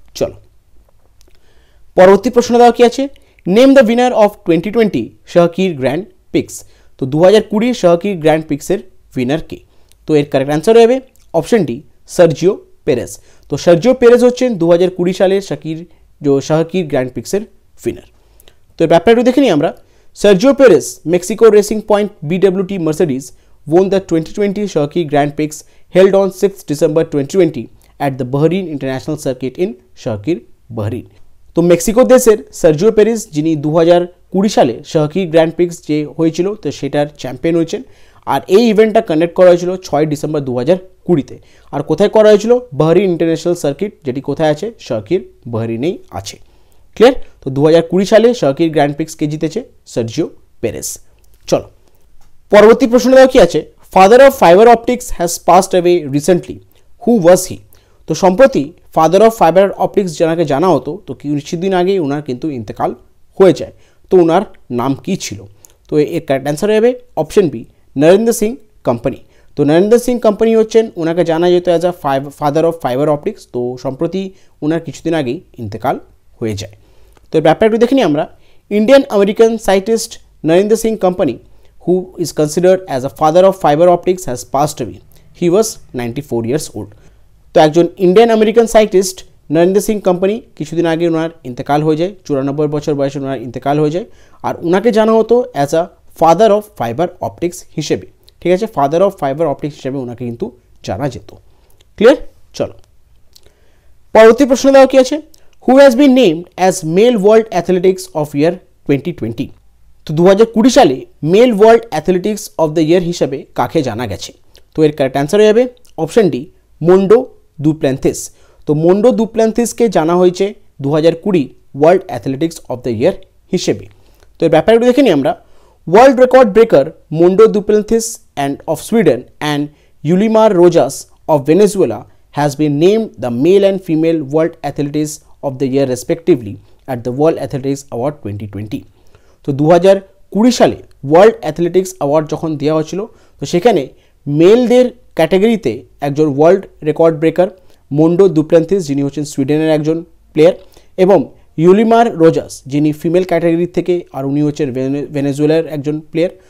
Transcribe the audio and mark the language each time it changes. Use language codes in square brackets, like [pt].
[bn] চলো পরবর্তী প্রশ্ন দেওয়া কি আছে, [en] name the winner of [bn] 2020 শাহকির grand pix. তো 2020 শাহকির গ্র্যান্ড পিক্সের উইনার কে? তো এর কারেক্ট অ্যান্সার হবে অপশন ডি, সার্জিও পেরেজ। তো সার্জিও পেরেজ হচ্ছেন 2020 সালের শাহকির গ্র্যান্ড পিক্সের উইনার। তো এর ব্যাপারটা দেখে নিই আমরা। [en] Sergio Perez, Mexico Racing Point BWT Mercedes, won the 2020 Shahki Grand Prix held on 6 December 2020 at the Bahrain International Circuit in Shahkir, Bahrain। [bn] তো মেক্সিকো দেশের সার্জিও পেরেজ যিনি 2020 সালে শাহকি গ্র্যান্ড প্রিক্স যে হয়েছিল তো সেটার চ্যাম্পিয়ন হয়েছেন। আর এই ইভেন্টটা কন্ডাক্ট করা হয়েছিল 6 ডিসেম্বর 2020-তে। আর কোথায় করা হয়েছিল? বাহরিন ইন্টারন্যাশনাল সার্কিট, যেটি কোথায় আছে? শাহকির, বাহরিনেই আছে। ক্লিয়ার? তো 2020 সালে সার্কিট গ্র্যান্ড প্রিক্সকে জিতেছে সার্জিও পেরেস। চলো পরবর্তী প্রশ্ন দেওয়া কি আছে, [en] Father of fiber optics has passed away recently, who was he? [bn] তো সম্প্রতি ফাদার অফ ফাইবার অপটিক্স যাকে জানা হতো, তো কিছুদিন আগেই ওনার কিন্তু ইন্তেকাল হয়ে যায়। তো ওনার নাম কি ছিল? তো এর কারেক্ট অ্যান্সার হবে option B, Narendra Singh company. তো নরেন্দ্র সিং কোম্পানি হচ্ছেন, ওনাকে জানা যেত as a father of fibre optics. তো সম্প্রতি ওনার কিছুদিন আগেই ইন্তেকাল হয়ে যায়। তো এর ব্যাপারটা দেখে নিই আমরা। [en] Indian American scientist Narendra Singh Kapany, who is considered as a father of fiber optics, has passed away. He was 94 years old. [bn] তো একজন Indian American scientist Narendra Singh company কিছুদিন আগে ওনার ইন্তেকাল হয়ে যায়, 94 বছর বয়সে ওনার ইন্তেকাল হয়ে যায়। আর ওনাকে জানা হতো as a father of fibre optics হিসেবে, ঠিক আছে, ফাদার অফ ফাইবার অপটিক্স হিসেবে ওনাকে কিন্তু জানা যেত। ক্লিয়ার? চলো পরবর্তী প্রশ্ন দেওয়া কি আছে, [en] Who has been named as male world athletics of year 2020? [bn] তো 2020 সালে mail world athletics of the year হিসাবে কাকে জানা গেছে? তো এর কারেক্ট অ্যান্সার হয়ে যাবে অপশন ডি, মোন্ডো ডুপ্ল্যান্থিস। তো মোন্ডো ডুপ্ল্যান্থিসকে জানা হয়েছে 2020 world athletics of the year হিসেবে। তো এর ব্যাপারগুলো দেখে নিই আমরা। [en] World record breaker Mondo Duplantis and of Sweden and Yulimar Rojas of Venezuela has been named the male and female world athletics of the year respectively at the World Athletics Award 2020. [bn] তো 2020 সালে world athletics award যখন দেওয়া হয়েছিল, তো সেখানে মেলদের ক্যাটাগরিতে একজন ওয়ার্ল্ড রেকর্ড ব্রেকার মোন্ডো ডুপ্ল্যান্থিস, যিনি হচ্ছেন সুইডেনের একজন প্লেয়ার, এবং ইউলিমার রোজাস, যিনি ফিমেল ক্যাটাগরি থেকে, আর উনি হচ্ছেন ভেনেজুয়েলার একজন প্লেয়ার।